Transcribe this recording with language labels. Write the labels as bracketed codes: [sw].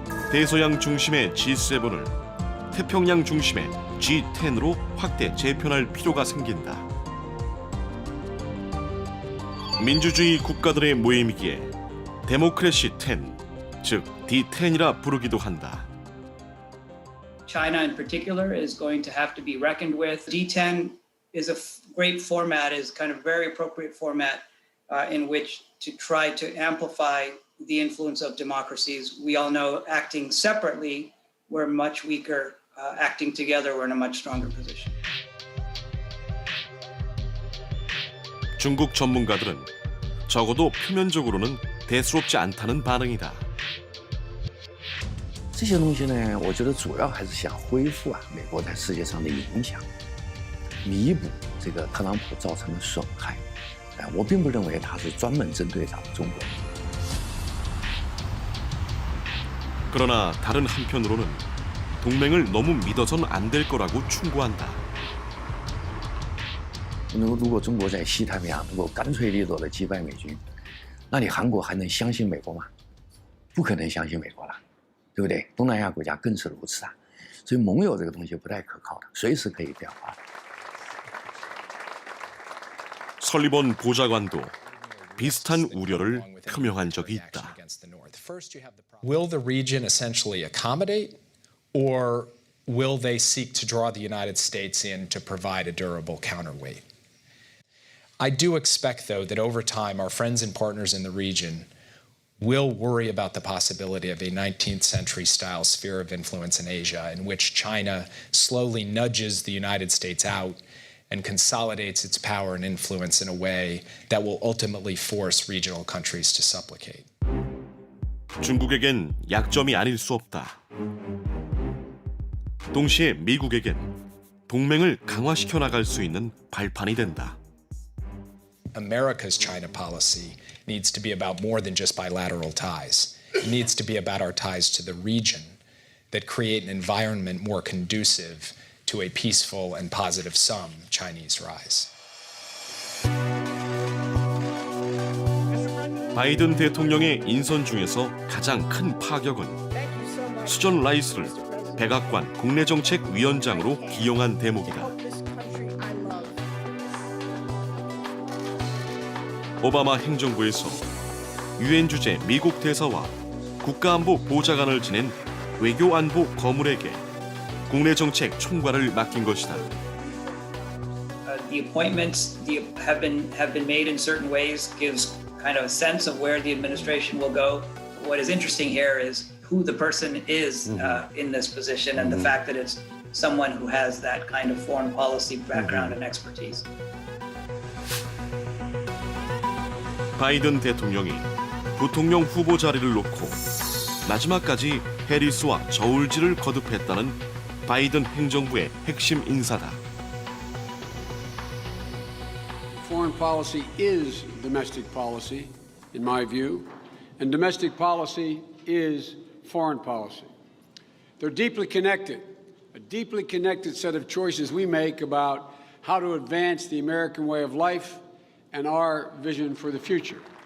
[ko] 대서양 중심의 G7을 태평양 중심의 G10으로 확대 재편할 필요가 생긴다. 민주주의 국가들의 모임이기에 데모크래시 10, 즉 D10이라 부르기도 한다. [en] China in particular is going to have to be reckoned with. D10 is a great format, is kind of very appropriate format in which to try to amplify the influence of democracies. We all know acting separately, we're much weaker. Acting together, we're in a much stronger position. [ko] 중국 전문가들은 적어도 표면적으로는 대수롭지 않다는 반응이다. [zh] 这些东西呢，我觉得主要还是想恢复美国在世界上的影响，弥补这个特朗普造成的损害。我并不认为他是专门针对咱们中国。 [ko] 그러나 다른 한편으로는 동맹을 너무 믿어선 안 될 거라고 충고한다. [zh] 如果中国在西太平洋能够干脆利落地击败美军，那你韩国还能相信美国吗？不可能相信美国了，对不对？东南亚国家更是如此啊。所以盟友这个东西不太可靠的，随时可以变化。 [ko] 설리번 보좌관도 비슷한 우려를 표명한 적이 있다. [en] Will the region essentially accommodate, or will they seek to draw the United States in to provide a durable counterweight? I do expect, though, that over time our friends and partners in the region will worry about the possibility of a 19th century style sphere of influence in Asia in which China slowly nudges the United States out and consolidates its power and influence in a way that will ultimately force regional countries to supplicate. [ko] 중국에겐 약점이 아닐 수 없다. 동시에 미국에겐 동맹을 강화시켜 나갈 수 있는 발판이 된다. [en] America's China policy needs to be about more than just bilateral ties. It needs to be about our ties to the region that create an environment more conducive to a peaceful and positive sum Chinese rise. [ko] 바이든 대통령의 인선 중에서 가장 큰 파격은 수전 라이스를 백악관 국내정책위원장으로 기용한 대목이다. 오바마 행정부에서 유엔 주재 미국 대사와 국가안보 보좌관을 지낸 외교안보 거물에게 국내정책 총괄을 맡긴 것이다. [en] The appointments have been made in certain ways, gives kind of a sense of where the administration will go. What is interesting here is who the person is in this position, and the fact that it's someone who has that kind of foreign policy background and expertise. [ko] 바이든 대통령이 부통령 후보 자리를 놓고 마지막까지 해리스와 저울질을 거듭했다는 바이든 행정부의 핵심 인사다. [en] Foreign policy is domestic policy, in my view, and domestic policy is foreign policy. They're deeply connected, a deeply connected set of choices we make about how to advance the American way of life and our vision for the future.